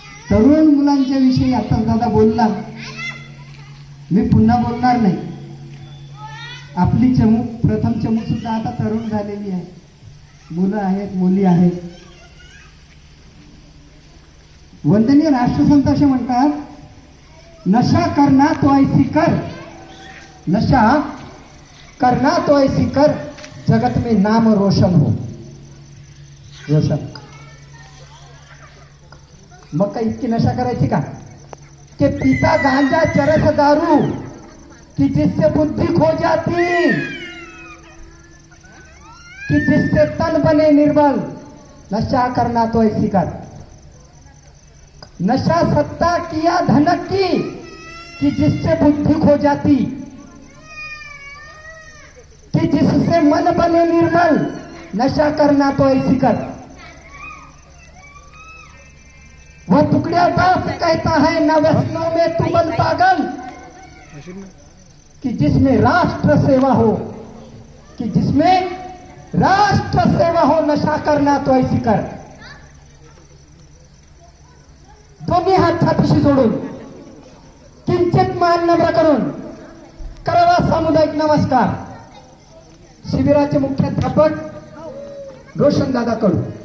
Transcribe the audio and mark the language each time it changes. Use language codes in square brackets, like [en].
[mr] तरुण मुलांच्या विषयी आता दादा बोलला, मी पुन्हा बोलणार नाही. आपली चमू, प्रथम चमू सुद्धा आता तरुण झालेली आहे, मुलं आहेत, मुली आहेत. वंदनीय राष्ट्रसंत असे म्हणतात, [hi] नशा करना तो ऐसी कर, नशा करना तो ऐसी कर, जगत में नाम रोशन हो. रोशन. [mr] मग काय इतकी नशा करायची का कि [hi] पीता गांजा चरस दारू कि जिससे बुद्धि खो जाती, कि जिससे तन बने निर्बल. नशा करना तो ऐसी कर. नशा सत्ता किया धनक की कि जिससे बुद्धि खो जाती, कि जिससे मन बने निर्मल. नशा करना तो ऐसी कर. वह टुकड़िया दास कहता है न व्यसनों में तू बन पागल, कि जिसमें राष्ट्र सेवा हो, कि जिसमें राष्ट्र सेवा हो. नशा करना तो ऐसी कर. [mr] दोन्ही हात छातीशी जोडून किंचित मान नम्र करून करावा सामुदायिक नमस्कार. शिबिराचे मुख्याध्यापक रोशनदादा कडू.